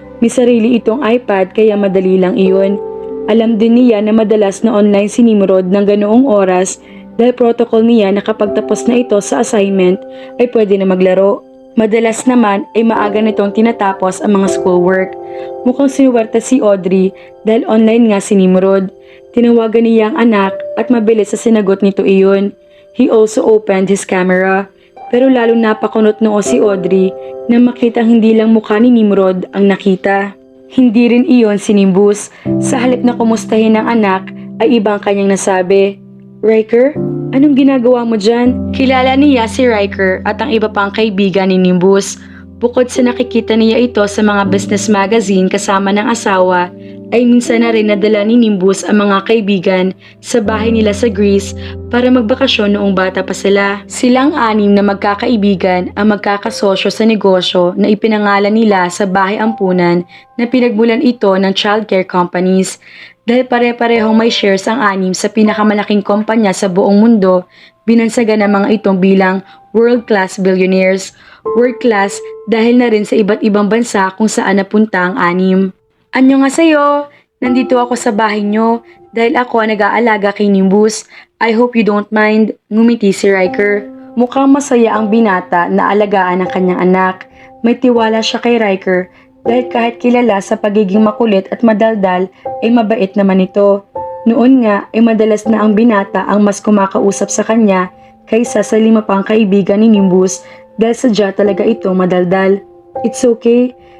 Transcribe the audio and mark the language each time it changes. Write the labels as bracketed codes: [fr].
[tl] May sarili itong iPad kaya madali lang iyon. Alam din niya na madalas na online si Nimrod ng ganoong oras dahil protocol niya na kapag tapos na ito sa assignment ay pwede na maglaro. Madalas naman ay maaga nitong tinatapos ang mga schoolwork. Mukhang sinuwerte si Audrey dahil online nga si Nimrod. Tinawagan niya ang anak at mabilis sa sinagot nito iyon. [en] He also opened his camera. [tl] Pero lalo napakunot noo si Audrey na makita hindi lang mukha ni Nimrod ang nakita. Hindi rin iyon si Nimbus. Sa halip na kumustahin ng anak ay ibang kanyang nasabi. Riker, anong ginagawa mo dyan? Kilala niya si Riker at ang iba pang kaibigan ni Nimbus. Bukod sa nakikita niya ito sa mga business magazine kasama ng asawa, ay minsan na rin nadala ni Nimbus ang mga kaibigan sa bahay nila sa Greece para magbakasyon noong bata pa sila. Silang 6 na magkakaibigan ang magkakasosyo sa negosyo na ipinangalan nila sa bahay ampunan na pinagmulan ito ng childcare companies. Dahil pare-parehong may shares ang 6 sa pinakamalaking kumpanya sa buong mundo, binansagan ng mga itong bilang world-class billionaires. World-class dahil na rin sa iba't ibang bansa kung saan napunta ang 6. [ko] Annyeonghaseyo! [tl] Nandito ako sa bahay nyo dahil ako nag-aalaga kay Nimbus. [en] I hope you don't mind, [tl] ngumiti si [en] Riker. [tl] Mukhang masaya ang binata na alagaan ng kanyang anak. May tiwala siya kay Riker dahil kahit kilala sa pagiging makulit at madaldal ay mabait naman ito. Noon nga ay madalas na ang binata ang mas kumakausap sa kanya kaysa sa 5 pang kaibigan ni Nimbus dahil sadya talaga ito madaldal. [en] It's okay.